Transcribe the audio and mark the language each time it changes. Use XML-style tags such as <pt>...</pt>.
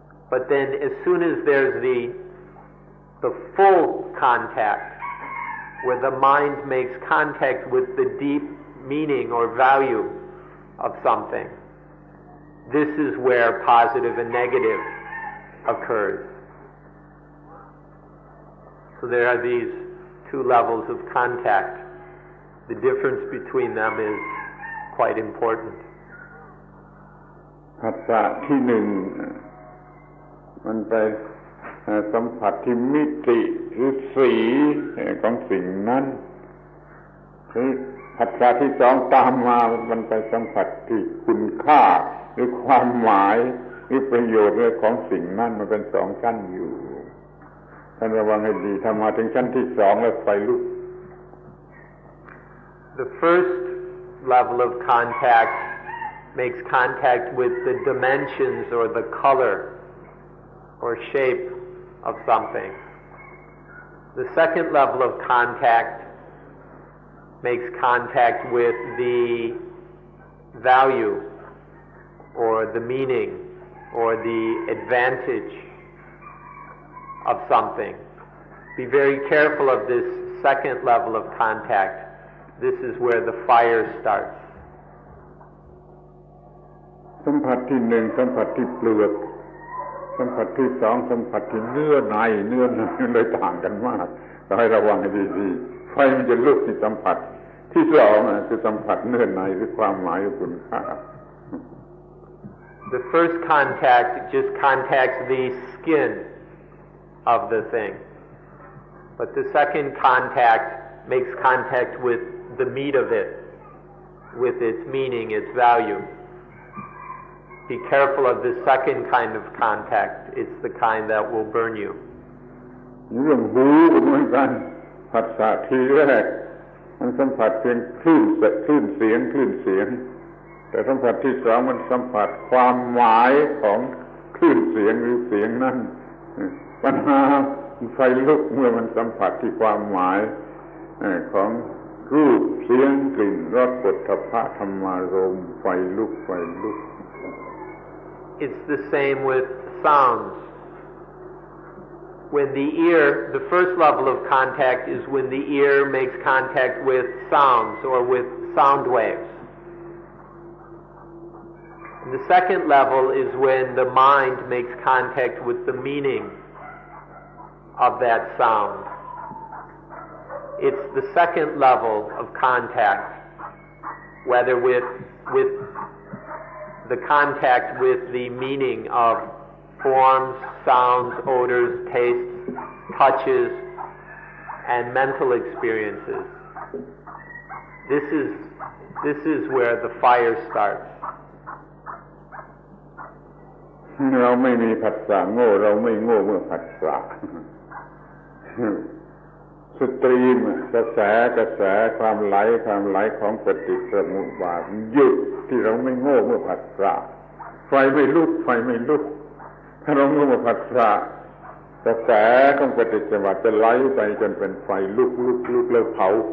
<en>But then as soon as there's the full contact, where the mind makes contact with the deep meaning or value of something, this is where positive and negative occurs. So there are these two levels of contact. The difference between them is quite important.</en> <th>ภาษาที่หนึ่งมันไปสัมผัสที่มิติหรือสีของสิ่งนั้น ผัสสะที่สองตามมามันไปสัมผัสที่คุณค่าหรือความหมายหรือประโยชน์เรื่องของสิ่งนั้นมันเป็นสองชั้นอยู่ท่านระวังให้ดีถ้ามาถึงชั้นที่สองแล้วไฟลุก</th> <en>The first level of contact makes contact with the dimensions or the color or shape of something. The second level of contact makes contact with the value or the meaning or the advantage of something. Be very careful of this second level of contact. This is where the fire starts.</en> <th>สัมผัสที่หนึ่งสัมผัสที่เปลือกสัมผัสที่สองสัมผัสที่เนื้อในเลยต่างกันมากต้องให้ระวังให้ดีๆไฟมันจะลุกที่สัมผัสที่สองคือสัมผัสเนื้อในหรือความหมายหรือคุณค่า</th> <en>The first contact just contacts the skin of the thing, but the second contact makes contact with the meat of it, with its meaning, its value. Be careful of the second kind of contact. It's the kind that will burn you.</en> <th>เรื่องหูเหมือนกันผัสสะทีแรกมันสัมผัสเพียงคลื่นเสียงแต่สัมผัสที่สองมันสัมผัสความหมายของคลื่นเสียงหรือเสียงนั้นปัญหาไฟลุกเมื่อมันสัมผัสที่ความหมายของรูปเสียงกลิ่นรสปุถะพะธรรมารมณ์ไฟลุก</th> <en>It's the same with sounds. When the ear, the first level of contact is when the ear makes contact with sounds or with sound waves. And the second level is when the mind makes contact with the meaning of that sound. It's the second level of contact, whether with the contact with the meaning of forms, sounds, odors, tastes, touches, and mental experiences. This is where the fire starts.</en> <th>เราไม่มีผัสสะโง่เราไม่โง่เมื่อผัสสะสตรีมกระแสความไหลของปฏิสมุปบาทหยุดที่เราไม่โง่เมื่อผัสสะไฟไม่ลุกถ้าเราโง่เมื่อผัสสะกระแสของปฏิสมุปบาทจะไหลไปจนเป็นไฟลุกแล้วเผา</th>